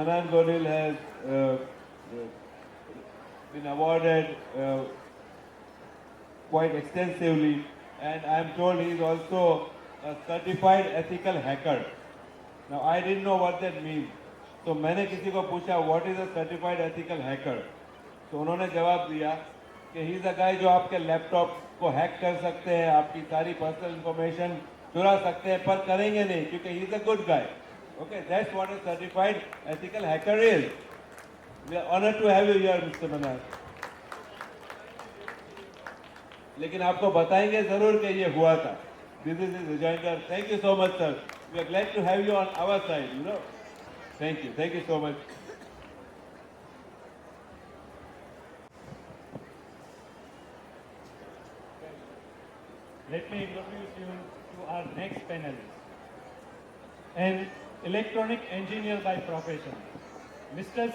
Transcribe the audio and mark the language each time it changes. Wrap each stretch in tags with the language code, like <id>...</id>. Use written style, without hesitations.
<en>Manan Godil has been awarded quite extensively, and I am told he is also a certified ethical hacker. Now I didn't know what that means.</en> <hi>तो मैंने किसी को पूछा</hi> <en>what is a certified ethical hacker?</en> <hi>तो उन्होंने जवाब दिया कि</hi> <en>he is a guy</en> <hi>जो आपके लैपटॉप को हैक कर सकते हैं, आपकी सारी पर्सनल इंफॉर्मेशन चुरा सकते हैं पर करेंगे नहीं क्योंकि</hi> <en>he is a good guy. Okay, that's what a certified ethical hacker is. We are honored to have you here, Mr. Manar.</en> <hi>लेकिन आपको बताएंगे जरूर कि ये हुआ था.</hi> <en>This is his rejoinder. Thank you so much, sir. We are glad to have you on our side. You know. Thank you so much. Let me introduce you to our next panelist, an electronic engineer by profession, Mr.</en>